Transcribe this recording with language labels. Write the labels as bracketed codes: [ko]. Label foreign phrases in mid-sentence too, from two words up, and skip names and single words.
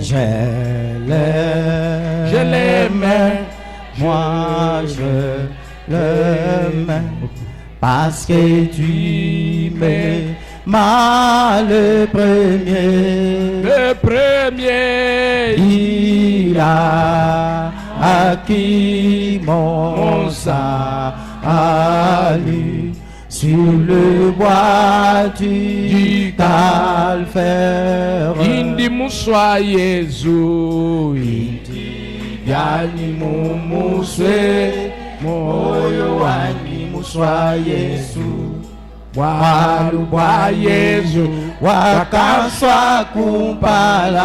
[fr] je l'aimais, moi je l'aimais, parce que tu m'aimas le premier, il a acquis mon salut sur le bois du calvaire. [lua] Indi muswa Yesu, indi byani mumuswe, moyo wani muswa Yesu. Walu bwa Yesu wakanswa kumpala,